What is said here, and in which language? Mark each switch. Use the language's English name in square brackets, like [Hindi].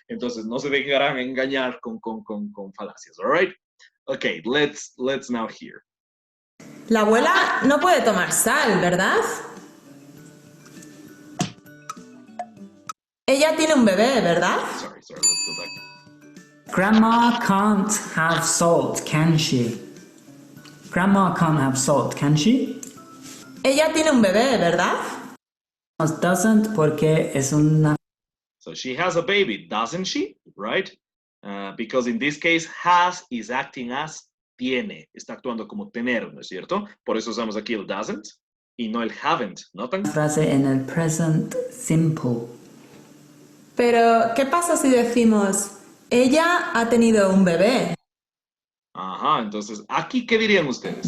[Spanish] Entonces no se dejarán engañar con falacias, [English] all right? Okay, let's now hear. [Spanish] La abuela no puede tomar sal, ¿verdad? Ella tiene un bebé, ¿verdad? [English] Sorry, let's go back. Grandma can't have salt, can she? Grandma can't have salt, can she? [Spanish] Ella tiene un bebé, ¿verdad? Doesn't porque es una... [English] So she has a baby, doesn't she? Right? Because in this case, has is acting as tiene. [Spanish] Está actuando como tener, ¿no es cierto? Por eso usamos aquí el doesn't y no el haven't, ¿notan? Frase en el present simple. Pero, ¿qué pasa si decimos, ella ha tenido un bebé? Ajá, entonces, ¿aquí qué dirían ustedes?